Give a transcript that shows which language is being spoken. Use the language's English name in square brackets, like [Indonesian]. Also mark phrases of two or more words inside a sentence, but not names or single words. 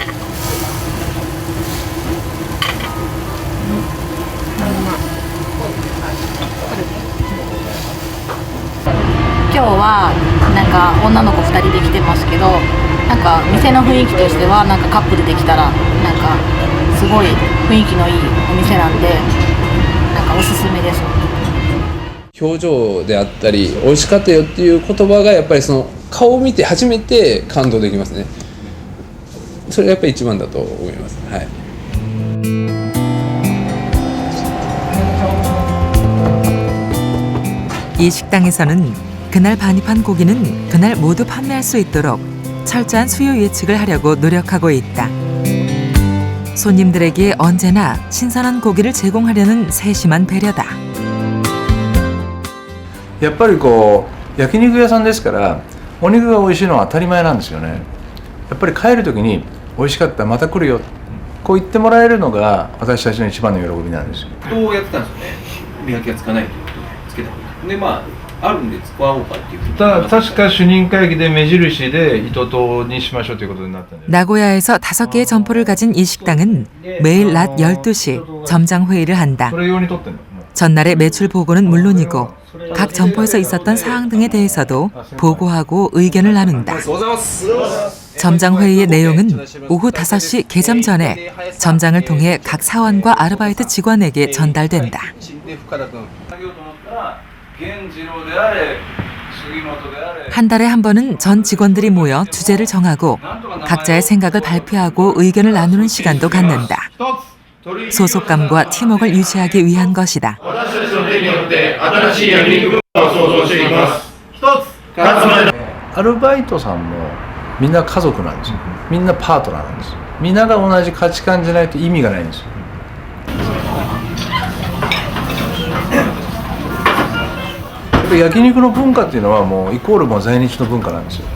[Japanese] 今日はなんか女の子2人で来てますけどなんか店の雰囲気としてはなんかカップルで来たらなんかすごい雰囲気のいいお店なんでなんかおすすめです。表情であったり美味しかったよっていう言葉がやっぱりその顔を見て初めて感動できますね。それがやっぱり一番だと思います。はい。 [Korean] 이 식당에서는 그날 반입한 고기는 그날 모두 판매할 수 있도록 철저한 수요 예측을 하려고 노력하고 있다. 손님들에게 언제나 신선한 고기를 제공하려는 세심한 배려다. [Japanese] やっぱりこう焼肉屋さんですからお肉が美味しいのは当たり前なんですよね。やっぱり帰る時に美味しかったまた来るよこう言ってもらえるのが私たちの一番の喜びなんですよ。どうやってたんですよね。見分けがつかないということでつけた方がいい。でまああるんで使おうかっていうふうに。確か主任会議で目印で糸島にしましょうということになったんで。 [Korean] 나고야에서 5개의 점포를 가진 이 식당은 매일 낮 12시 점장 회의를 한다. [Japanese] それ用に取ってんの。 [Korean] 전날의 매출 보고는 물론이고 각 점포에서 있었던 사항 등에 대해서도 보고하고 의견을 나눈다. 점장 회의의 내용은 오후 5시 개점 전에 점장을 통해 각 사원과 아르바이트 직원에게 전달된다. 한 달에 한 번은 전 직원들이 모여 주제를 정하고 각자의 생각을 발표하고 의견을 나누는 시간도 갖는다. 소속감과 팀워크를 유지하기 위한 것이다. [Japanese] アルバイトさんもみんな家族なんですよ。みんなパートナーなんですよ。みんなが同じ価値観じゃないと意味がないんですよ。焼肉の文化っていうのはもうイコールもう在日の文化なんですよ。